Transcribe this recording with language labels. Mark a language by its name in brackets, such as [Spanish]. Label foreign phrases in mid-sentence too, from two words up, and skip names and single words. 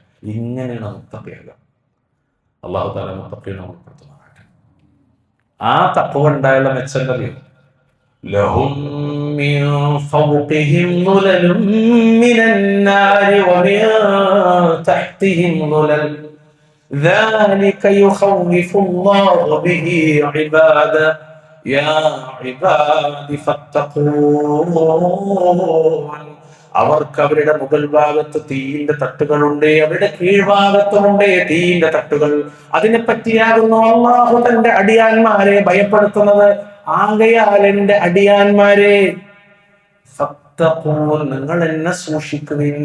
[Malayalam] ഇങ്ങനെയാണ് മുത്തഖിയാകുക. അല്ലാഹു തആല മുത്തഖീനെ ഉൾപ്പെടുത്തുമാറാകട്ടെ. ആ തഖ്വ ഉണ്ടായുള്ള മെച്ചം അറിയോ? [Arabic] لهم من فوقهم ظلل من النار ومن تحتهم ظلل ذلك يخوف الله به عباده يا عباد فاتقون. [Malayalam] അവർക്ക് അവരുടെ മുകൾ ഭാഗത്ത് തീയിന്റെ തട്ടുകളുണ്ട്, അവരുടെ കീഴ്ഭാഗത്തുമുണ്ട് തീയിന്റെ തട്ടുകൾ. അതിനെ പറ്റിയാകുന്നു അല്ലാഹു തന്റെ അടിയാന്മാരെ ഭയപ്പെടുത്തുന്നത്. ആകയാൽ എന്റെ അടിയാന്മാരെ ഫത്തഖൂൻ, നിങ്ങൾ എന്നെ സൂക്ഷിക്കുവിൻ.